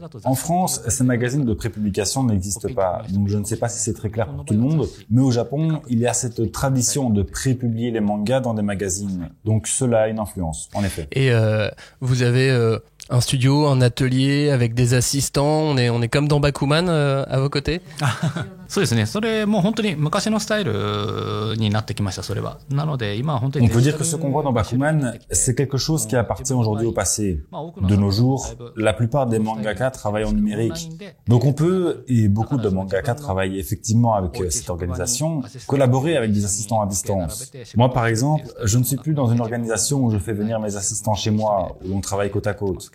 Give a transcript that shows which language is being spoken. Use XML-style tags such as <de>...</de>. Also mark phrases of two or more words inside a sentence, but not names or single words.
<fr>En France, ces magazines de prépublication n'existent pas, donc je ne sais pas si c'est très clair pour tout le monde, mais au Japon, il y a cette tradition de prépublier les mangas dans des magazines. Donc cela a une influence, en effet. Et vous avez un studio, un atelier avec des assistants, on est comme dans Bakuman à vos côtés.</fr> <ja>そうですね。それもう本当に昔のスタイルになってきました。それは。なので今は本当に。</ja> <fr>On peut dire que ce qu'on voit dans Bakuman, c'est quelque chose qui appartient aujourd'hui au passé. De nos jours, la plupart des mangaka travaillent en numérique. Donc on peut, et beaucoup de mangaka travaillent effectivement avec cette organisation, collaborer avec des assistants à distance. Moi par exemple, je ne suis plus dans une organisation où je fais venir mes assistants chez moi, où on travaille côte à côte.</fr>